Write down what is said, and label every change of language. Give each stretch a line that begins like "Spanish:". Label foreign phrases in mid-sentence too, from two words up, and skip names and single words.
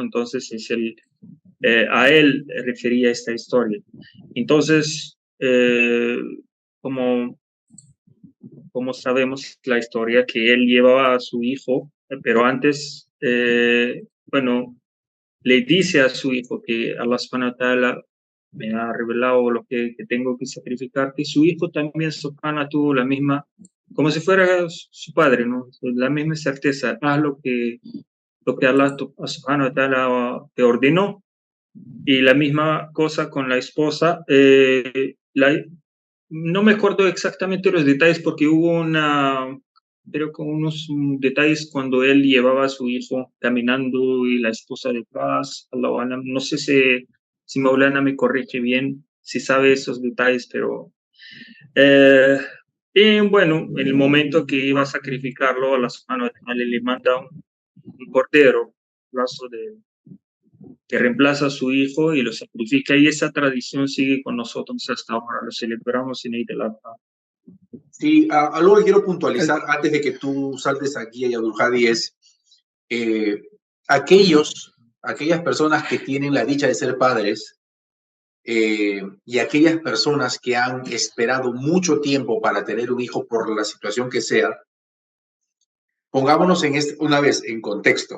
Spanish: Entonces es a él refería esta historia. Entonces, como sabemos la historia, que él llevaba a su hijo, pero antes, bueno, le dice a su hijo que
Arabic: الله سبحانه وتعالى
Spanish: me ha revelado lo que tengo que sacrificar, que su hijo también, subhanahu, tuvo la misma, como si fuera su padre, ¿no? La misma certeza, haz lo que
Arabic: الله سبحانه وتعالى
Spanish: te ordenó. Y la misma cosa con la esposa. No me acuerdo exactamente los detalles porque hubo pero con unos detalles cuando él llevaba a su hijo caminando y la esposa detrás. No sé si Maulana me corrige bien, si sabe esos detalles, pero bueno, en el momento que iba a sacrificarlo,
Arabic: الله سبحانه وتعالى
Spanish: le manda un cordero, que reemplaza a su hijo y lo sacrifica, y esa tradición sigue con nosotros hasta ahora, lo celebramos en Eid al-Adha. Sí, algo que quiero puntualizar antes de que tú saltes aquí a Abdul-Hadi es aquellas personas que tienen la dicha de ser padres y aquellas personas que han esperado mucho tiempo para tener un hijo por la situación que sea, pongámonos una vez en contexto.